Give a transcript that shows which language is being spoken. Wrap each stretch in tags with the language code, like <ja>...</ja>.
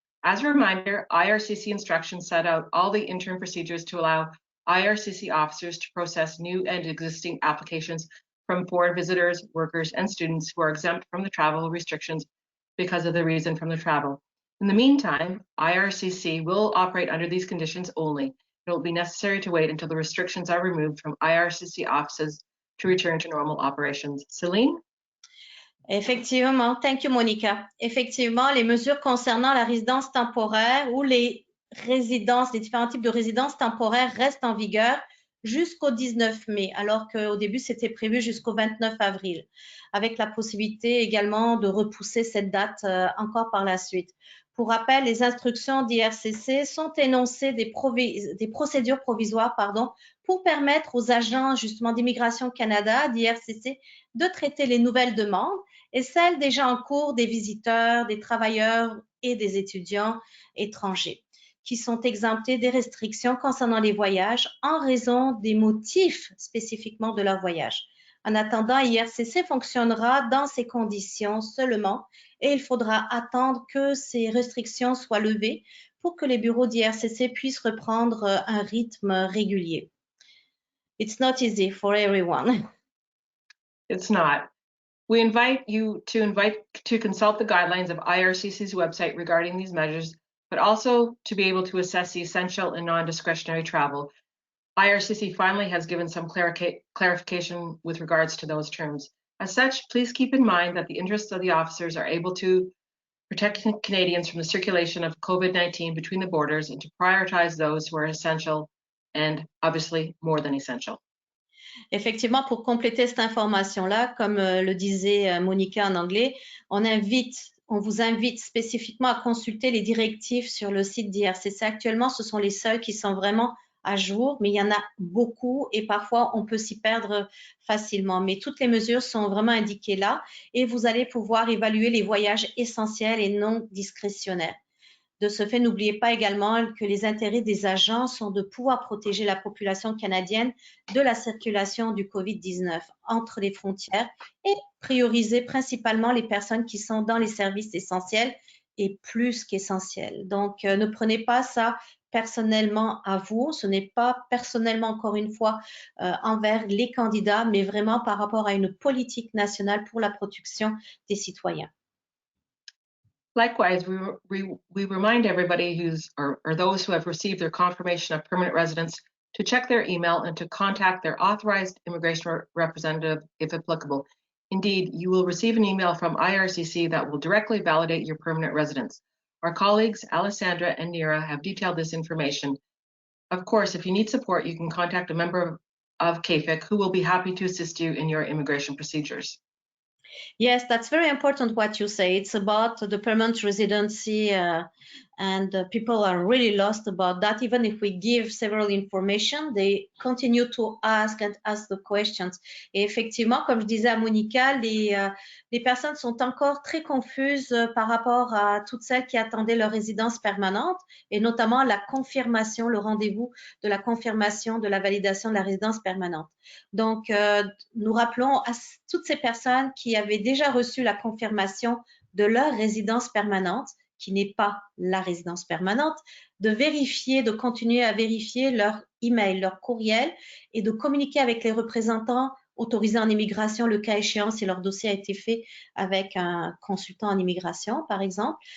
<en>As a reminder, IRCC instructions set out all the interim procedures to allow IRCC officers to process new and existing applications from foreign visitors, workers, and students who are exempt from the travel restrictions because of the reason from the travel. In the meantime, IRCC will operate under these conditions only. It will be necessary to wait until the restrictions are removed from IRCC offices to return to normal operations. Celine? Effectivement, thank you, Monica.</en> <fr>Effectivement, les mesures concernant la résidence temporaire ou les résidences, les différents types de résidences temporaires restent en vigueur jusqu'au 19 mai, alors qu'au début, c'était prévu jusqu'au 29 avril, avec la possibilité également de repousser cette date encore par la suite. Pour rappel, les instructions d'IRCC sont énoncées des procédures provisoires pour permettre aux agents justement d'immigration Canada, d'IRCC, de traiter les nouvelles demandes et celles déjà en cours des visiteurs, des travailleurs et des étudiants étrangers qui sont exemptés des restrictions concernant les voyages en raison des motifs spécifiquement de leur voyage. En attendant, IRCC fonctionnera dans ces conditions seulement et il faudra attendre que ces restrictions soient levées pour que les bureaux d'IRCC puissent reprendre un rythme régulier.</fr> <en>It's not easy for everyone. It's not. We invite you to consult the guidelines of IRCC's website regarding these measures, but also to be able to assess the essential and non-discretionary travel. IRCC finally has given some clarification with regards to those terms. As such, please keep in mind that the interests of the officers are able to protect Canadians from the circulation of COVID-19 between the borders and to prioritize those who are essential and obviously more than essential.</en> <fr>Effectivement, pour compléter cette information-là, comme le disait Monica en anglais, on vous invite spécifiquement à consulter les directives sur le site d'IRCC. Actuellement, ce sont les seules qui sont vraiment à jour, mais il y en a beaucoup et parfois on peut s'y perdre facilement. Mais toutes les mesures sont vraiment indiquées là et vous allez pouvoir évaluer les voyages essentiels et non discrétionnaires. De ce fait, n'oubliez pas également que les intérêts des agents sont de pouvoir protéger la population canadienne de la circulation du COVID-19 entre les frontières et prioriser principalement les personnes qui sont dans les services essentiels et plus qu'essentiels. Donc, ne prenez pas ça personnellement à vous. Ce n'est pas personnellement, encore une fois, envers les candidats, mais vraiment par rapport à une politique nationale pour la protection des citoyens.</fr> <en>Likewise, we remind everybody or those who have received their confirmation of permanent residence to check their email and to contact their authorized immigration representative if applicable. Indeed, you will receive an email from IRCC that will directly validate your permanent residence. Our colleagues, Alessandra and Nira, have detailed this information. Of course, if you need support, you can contact a member of KFIC who will be happy to assist you in your immigration procedures. Yes, that's very important what you say. It's about the permanent residency and people are really lost about that. Even if we give several information, they continue to ask and ask the questions.</en> <fr>Et effectivement, comme je disais à Monica, les personnes sont encore très confuses par rapport à toutes celles qui attendaient leur résidence permanente et notamment la confirmation, le rendez-vous de la confirmation de la validation de la résidence permanente. Donc, nous rappelons à toutes ces personnes qui avaient déjà reçu la confirmation de leur résidence permanente, qui n'est pas la résidence permanente, de vérifier, de continuer à vérifier leur email, leur courriel et de communiquer avec les représentants autorisés en immigration, le cas échéant, si leur dossier a été fait avec un consultant en immigration, par exemple.</fr>